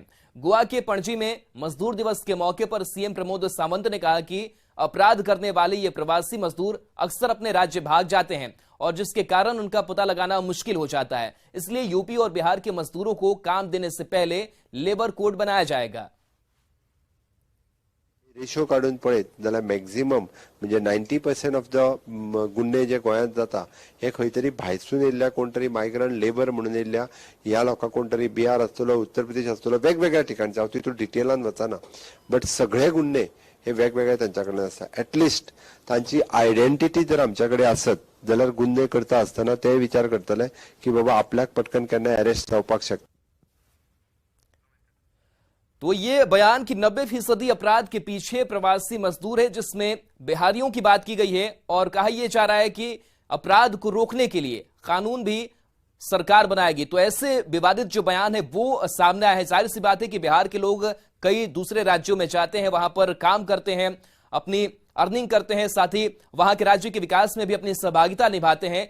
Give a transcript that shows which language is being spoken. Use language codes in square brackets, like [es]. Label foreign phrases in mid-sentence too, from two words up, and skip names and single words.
[hi] गोवा के पणजी में मजदूर दिवस के मौके पर सीएम प्रमोद सावंत ने कहा कि अपराध करने वाले ये प्रवासी मजदूर अक्सर अपने राज्य भाग जाते हैं और जिसके कारण उनका पता लगाना मुश्किल हो जाता है। इसलिए यूपी और बिहार के मजदूरों को काम देने से पहले [en] labour code [hi] बनाया जाएगा। [kok] रेशो काढून पळयत जाल्यार मॅक्झिमम म्हणजे 90% [en] of the [kok] गुन्हे जे गोंयांत जाता हे खंय तरी भायरसून येयल्ल्या कोण तरी [en] migrant labour [kok] म्हणून येयल्ल्या ह्या लोकांक कोण तरी बिहार आसतलो, उत्तर प्रदेश आसतलो, वेगवेगळ्या ठिकाणचे हांव तितून डिटेलान वचना, बट सगळे गुन्हे हे वेगवेगळे तांच्या कडल्यान आसा। एटलिस्ट तांची आयडेंटिटी जर आमच्या कडेन आसत जाल्यार गुन्हे करता आसतना ते विचार करतले की बाबा आपल्याक पटकन केन्ना अरेस्ट जावपाक शकता। [hi] तो ये बयान कि 90% अपराध के पीछे प्रवासी मजदूर है, जिसमें बिहारियों की बात की गई है और कहा यह जा रहा है कि अपराध को रोकने के लिए कानून भी सरकार बनाएगी। तो ऐसे विवादित जो बयान है वो सामने आया है। जाहिर सी बात है कि बिहार के लोग कई दूसरे राज्यों में जाते हैं, वहां पर काम करते हैं, अपनी अर्निंग करते हैं, साथ ही वहां के राज्य के विकास में भी अपनी सहभागिता निभाते हैं।